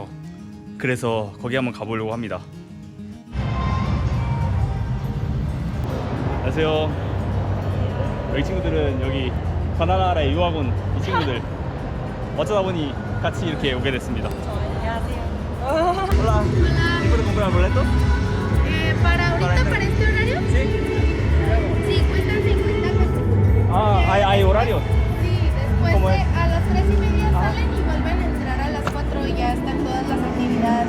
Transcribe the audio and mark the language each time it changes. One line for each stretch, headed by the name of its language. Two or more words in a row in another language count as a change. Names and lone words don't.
Korean: 그래서 거기 한번 가보려고 합니다. 안녕하세요. 여기 친구들은 여기 과달라라에 유학 온 이 친구들 어쩌다 보니 같이 이렇게 오게 됐습니다. 안녕하세요.
Spanish: Hola. ¿Puedo comprar boletos? ¿Para ahorita, para este horario? Sí. Sí, cuestan 50 pesos. Ah, hay horarios. Sí, después ¿Cómo es? a las 3:30 salen y vuelven a entrar a las 4 y ya están todas las actividades.